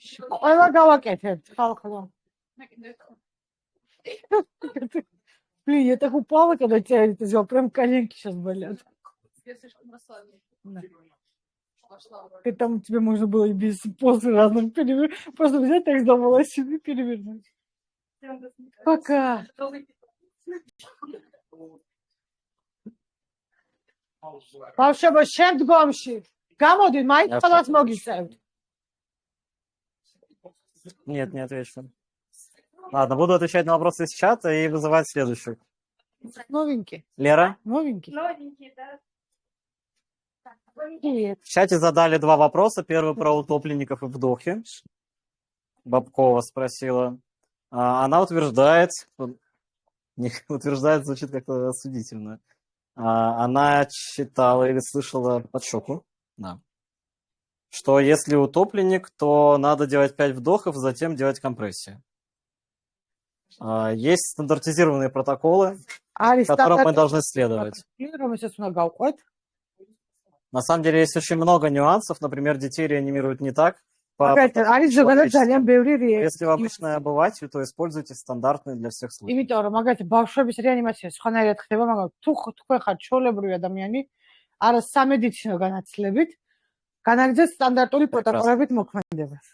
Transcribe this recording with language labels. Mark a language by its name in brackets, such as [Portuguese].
[Georgian] ყველა გავაკეთებთ ხალხო. [Russian] Блин, я так упала, когда тебя это сделал. Прям коленки сейчас болят. Я слишком расслаблена. Да. Пошла. И там тебе можно было и без позы разных перевернуть. Просто взять так за волосины и перевернуть. Пока. [Georgian] ბავშვებო, შემდგომში გამოდით, მაინც ყველას მოგიწევთ. [Russian] Нет, не отвечу. Ладно, буду отвечать на вопросы из чата и вызывать следующих. Новенький, Лера, новенький. Новенький, да? Привет. в чате задали два вопроса. Первый про утопленников и вдохи. Бабкова спросила. Она утверждает, утверждает, звучит как-то осудительно. Она читала или слышала под щеку, да, что если утопленник, то надо делать 5 вдохов, затем делать компрессию. Есть стандартизированные протоколы, [Georgian] არის [Russian] которым мы должны следовать. [Georgian] რომელსაც უნდა გავყვეთ. [Russian] На самом деле есть очень много нюансов. Например, детей реанимируют не так. [Georgian] მაგალითად, არის ზოგადად ძალიან ბევრი [Russian] Если вы обычный обыватель, то используйте стандартные для всех случаев. [Georgian] იმიტომ რომ მაგალითად ბავშვების რეანიმაცია სხვანაირად ხდება, მაგრამ თუ თქვენ ხართ ჩვეულებრივი ადამიანი, არა სამედიცინო განათლებით, განაგრძეთ სტანდარტული პროტოკოლებით მოქმედება.